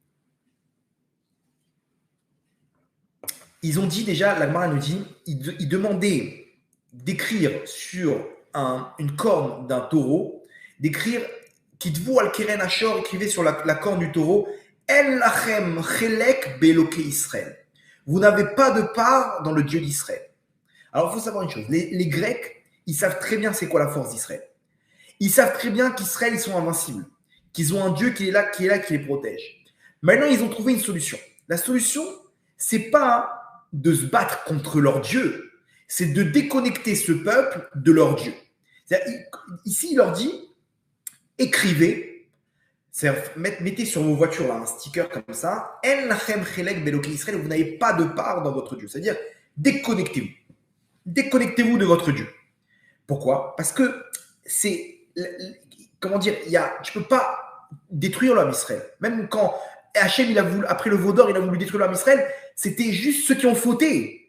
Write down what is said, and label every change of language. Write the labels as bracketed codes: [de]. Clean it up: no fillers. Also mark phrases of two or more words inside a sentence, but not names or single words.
[fr] Ils ont dit déjà, la Gemara nous dit, ils demandaient d'écrire sur une corne d'un taureau, d'écrire [he] כתבו על קרן השור, [fr] écrivez sur la corne du taureau, [he] אין לכם חלק באלוקי ישראל. [fr] Vous n'avez pas de part dans le Dieu d'Israël. Alors, il faut savoir une chose. Les Grecs, ils savent très bien c'est quoi la force d'Israël. Ils savent très bien qu'Israël, ils sont invincibles. Qu'ils ont un Dieu qui les protège. Maintenant, ils ont trouvé une solution. La solution, c'est pas de se battre contre leur Dieu, c'est de déconnecter ce peuple de leur Dieu. Ici, il leur dit, écrivez, mettez sur vos voitures là, un sticker comme ça, [he] אין לכם חלק באלוקי ישראל, [fr] vous n'avez pas de part dans votre Dieu. C'est-à-dire, déconnectez-vous. Déconnectez-vous de votre Dieu. Pourquoi? Parce que c'est, comment dire, tu ne peux pas détruire l'homme Israël. Même quand Hachem, il a voulu, après le veau d'or, il a voulu détruire l'homme Israël, c'était juste ceux qui ont fauté.